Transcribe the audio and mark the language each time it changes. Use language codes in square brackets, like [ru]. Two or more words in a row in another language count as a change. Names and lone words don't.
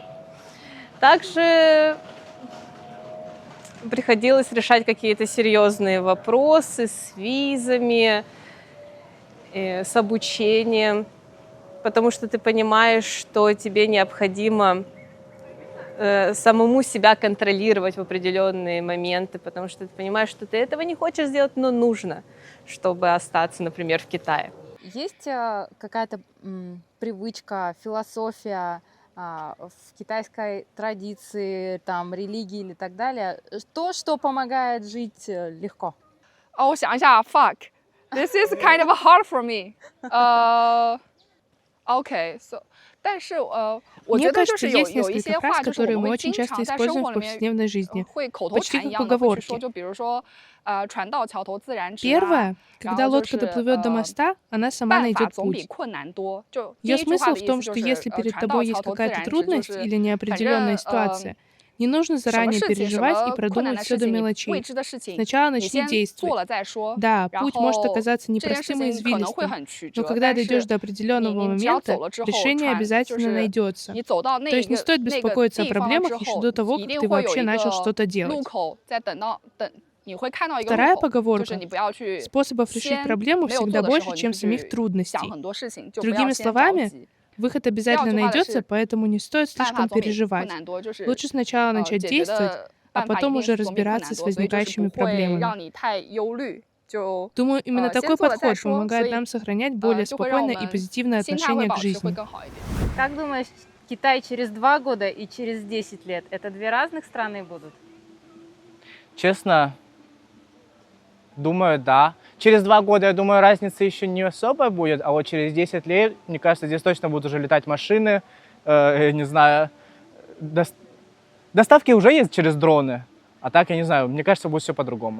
[ru] Также приходилось решать какие-то серьезные вопросы с визами, с обучением, потому что ты понимаешь, что тебе необходимо самому себя контролировать в определенные моменты, потому что ты понимаешь, что ты этого не хочешь сделать, но нужно, чтобы остаться, например, в Китае. Есть какая-то привычка, философия в китайской традиции, там, религии или так далее, то, что помогает жить легко? [zh] 我想一下 fuck. [en] This is kind of hard for me. Okay, so, [zh] 但是我觉 [ru] Мне [zh] 得就 [ru] кажется, [zh] 是有 [ru] есть [zh] 一些 [ru] несколько [zh] 话 [ru] фраз, [zh] 就是我 [ru] которые мы [zh] 们会 [ru] очень [zh] 经 [ru] часто [zh] 常在生 [ru] используем [zh] 活 [ru] в [zh] 里面 [ru] повседневной жизни, [zh] 会口头 [ru] почти [zh] 禅一 [ru] как [zh] 样的会去说， [ru] поговорки. [zh] 就比如说船到桥头自然直啊， [ru] Первое, [zh] 然 [ru] когда [zh] 后就 [ru] лодка [zh] 是 [ru] доплывет до моста, она сама [zh] 办法 [ru] найдет [zh] 总比 [ru] путь. [zh] 困难多。就第 [ru] Ее [zh] 一句话 [ru] смысл [zh] 的 [ru] в [zh] 意 [ru] том, [zh] 思就 [ru] что [zh] 是 [ru] если перед [zh] 船到 [ru] тобой [zh] 桥 [ru] есть [zh] 头自 [ru] какая-то [zh] 然直，就 [ru] трудность [zh] 是 [ru] или [zh] 反 [ru] неопределенная [zh] 正 [ru] ситуация, не нужно [zh] 什么 [ru] заранее [zh] 事情什 [ru] переживать и [zh] 么困难 [ru] продумывать [zh] 的 [ru] все [zh] 事 [ru] до [zh] 情、未 [ru] мелочей. [zh] 知的事情， [ru] Сначала [zh] 你 [ru] начни [zh] 先做 [ru] действовать. [zh] 了再说。 [ru] Да, [zh] 然 [ru] путь может [zh] 后 [ru] оказаться [zh] 这件事 [ru] непростым и [zh] 情可能会 [ru] извилистым, [zh] 很曲 [ru] но [zh] 折， [ru] когда [zh] 但 [ru] дойдешь [zh] 是 [ru] до определенного [zh] 你只要 [ru] момента, [zh] 走了之后， [ru] решение [zh] 船就 [ru] обязательно [zh] 是 [ru] найдется. [zh] 你走到 [ru] То [zh] 那 [ru] есть не [zh] 个 [ru] стоит [zh] 那个 [ru] беспокоиться о [zh] 地方了 [ru] проблемах [zh] 之 [ru] еще [zh] 后， [ru] до того, [zh] 一 [ru] как [zh] 定 [ru] ты [zh] 会有 [ru] вообще [zh] 一 [ru] начал [zh] 个 [ru] что-то [zh] 路 [ru] делать. [zh] 口，在等，你会看到一个 [ru] Вторая [zh] 路口，就是 [ru] поговорка. [zh] 你不要去 [ru] Способов решить [zh] 先 [ru] проблему [zh] 没有 [ru] всегда [zh] 做的时 [ru] больше, [zh] 候，你 [ru] чем [zh] 会 [ru] самих [zh] 去想 [ru] трудностей. [zh] 很多事情，就不要 [ru] Другими [zh] 先着 [ru] словами, [zh] 急。 [ru] выход [zh] 第二 [ru] обязательно [zh] 句话的 [ru] найдется, [zh] 是 [ru] поэтому не стоит [zh] 办法 [ru] слишком [zh] 总比困 [ru] переживать. [zh] 难多，就是 [ru] Лучше сначала начать [zh] 解决 [ru] действовать, [zh] 的 [ru] а [zh] 办法一 [ru] потом [zh] 定 [ru] уже [zh] 是总比困难 [ru] разбираться с [zh] 多，所以就是 [ru] возникающими [zh] 不会 [ru] проблемами. [zh] 让你太忧虑。就 [ru] Думаю, именно [zh] 先 [ru] такой [zh] 做了再 [ru] подход [zh] 说，所 [ru] помогает [zh] 以 [ru] нам сохранять более [zh] 就会让我 [ru] спокойное и [zh] 们 [ru] позитивное [zh] 心态会 [ru] отношение к [zh] 保持会 [ru] жизни. [zh] 更好一点。 [ru] Как думаешь, Китай через 2 года и через 10 лет – это две разных страны будут? Честно, думаю, да. Через 2 года, я думаю, разницы еще не особо будет, а вот через 10 лет, мне кажется, здесь точно будут уже летать машины, не знаю, доставки уже есть через дроны, а так, я не знаю, мне кажется, будет все по-другому.